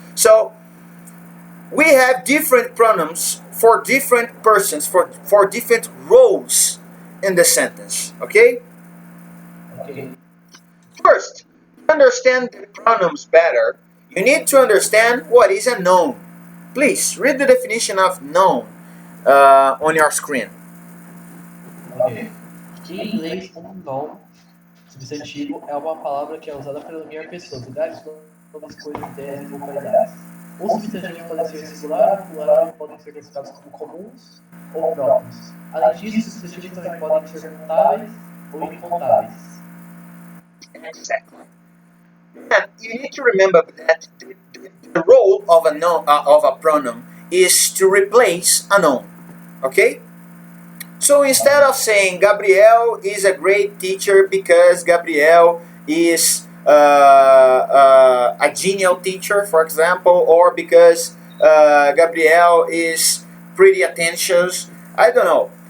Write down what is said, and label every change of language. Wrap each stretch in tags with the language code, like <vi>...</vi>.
<en>So we have different pronouns for different persons, for different roles in the sentence. Okay? Okay. First, to understand the pronouns better, you need to understand what is a noun. Please read the definition of noun on your screen. Ok.</en> <pt>Em inglês, noun, substantivo, é uma palavra que é usada para nomear pessoas, lugares, nomes, coisas, ideias ou qualidades. Os substantivos podem ser singular ou plural e podem ser classificados como comuns ou próprios. Além disso, os substantivos também podem ser contáveis ou incontáveis.</pt> <en>Exactly. And you need to remember that the role of a noun, of a pronoun is to replace a noun. Okay? So instead of saying Gabriel is a great teacher because Gabriel is a genial teacher, for example, or because Gabriel is pretty attentive, I don't know.</en>